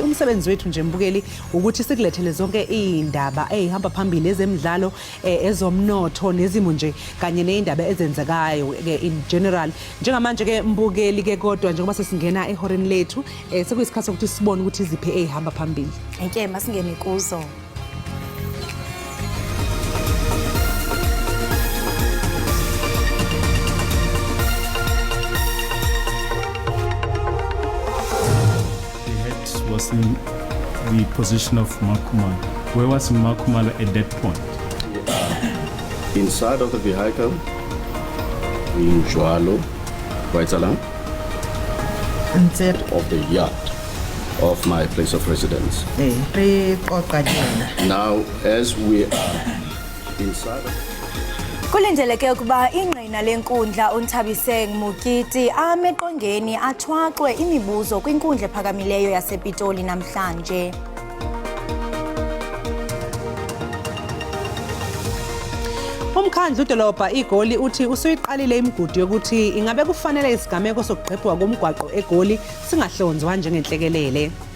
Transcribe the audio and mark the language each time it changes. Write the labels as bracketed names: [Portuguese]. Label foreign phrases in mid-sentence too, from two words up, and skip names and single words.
[Zulu] Umsebenzi wethu nje mbukeli ukuthi sikulethele zonke izindaba ezihamba phambili ezemidlalo, ezomnotho nezimo nje kanye neindaba ezenzekayo ke [English] in general. [Zulu] Njengamanje ke mbukeli ke kodwa njengoba sesingena ehoreni lethu sekuyisikhathi sokuthi sibone ukuthi iziphi ezihamba phambili. Nke masingene kuzo. [English] Was in the position of Makumala. Where was Makumala at that point? Inside of the vehicle, in Joalo, right along, of the yard of my place of residence. Now, as we are inside of [Xhosa] Kulindeleke ukuba ingqina lenkundla uNthabiseng Mokiti ameqongeni athwaqwe imibuzo kwinkundla ephakamileyo yasePitoli namhlanje. [Zulu] Umkhandlu udolobha iGoli uthi usuyiqalile imigudu yokuthi ingabe kufanele isigameko sokuqephwa komgwaqo eGoli singahlonzwa njengenhlekelele.